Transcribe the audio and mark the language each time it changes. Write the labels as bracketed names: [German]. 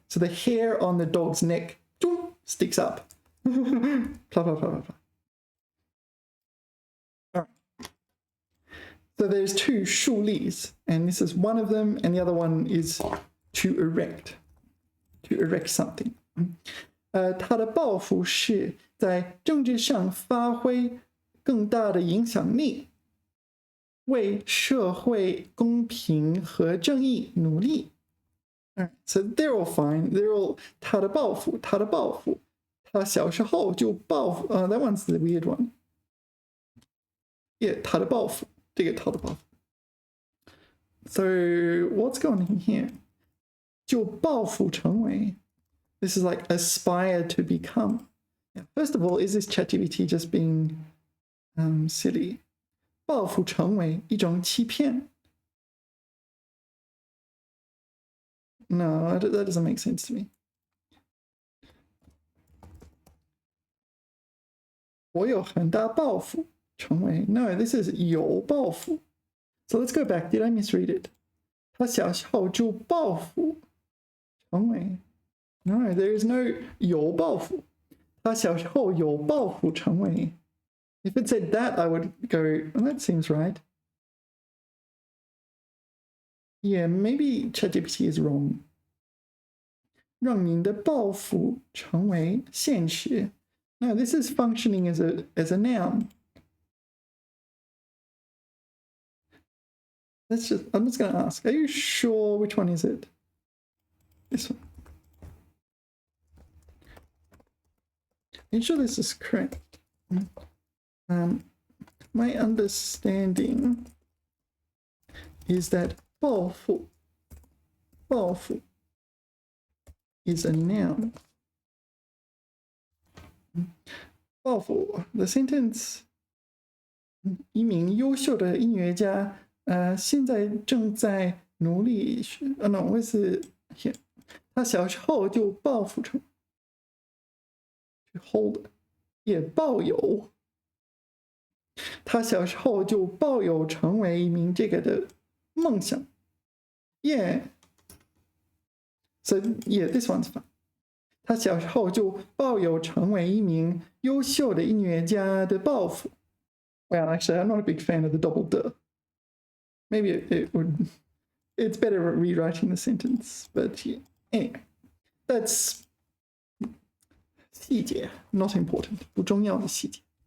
[English] So the hair on the dog's neck sticks up. Blah, blah, blah, blah, blah. All right. So there's 2 竖立, and this is one of them, and the other one is to erect something. [Chinese] 他的抱负是在政治上发挥更大的影响力，为社会公平和正义努力。 [English] So they're all fine. They're all [Chinese] 他的抱负，他小时候就抱负。 [English] That one's the weird one. [Chinese] Yeah, 他的抱负，这个他的抱负。 [English] So what's going on here? [Chinese] 就抱负成为。 [English] This is like aspire to become. First of all, is this ChatGPT just being silly? [Chinese] 抱负成为一种欺骗。 [English] No, that doesn't make sense to me. [Chinese] 我有很大抱负成为 [English] No, this is [Chinese] 有抱负。 [English] So let's go back. Did I misread it? [Chinese] 他小时候就抱負成为 [English] No, there is no [Chinese] 有抱負。他小时候有抱負成为 [English] If it said that, I would go, well, that seems right. Yeah, maybe ChatGPT is wrong. [Chinese] 让您的抱负成为现实. [English] No, this is functioning as a noun. I'm just going to ask, are you sure which one is it? This one. Are you sure this is correct? My understanding is that 抱负 is a noun. [Chinese] 抱负 [English] the sentence [Chinese] 一名优秀的音乐家现在正在努力 [English] no, what is it here? [Chinese] 他小时候就抱负成 [English] to hold [Chinese] 也抱有他小时候就抱有成为一名这个的梦想。 [English] Yeah. So yeah, this one's fun. [Chinese] 他小时候就抱有成为一名优秀的音乐家的抱负。 [English] Well, actually, I'm not a big fan of the double de. Maybe it's better at rewriting the sentence, but yeah. Anyway, that's 细节 not important, [Chinese] 不重要的细节。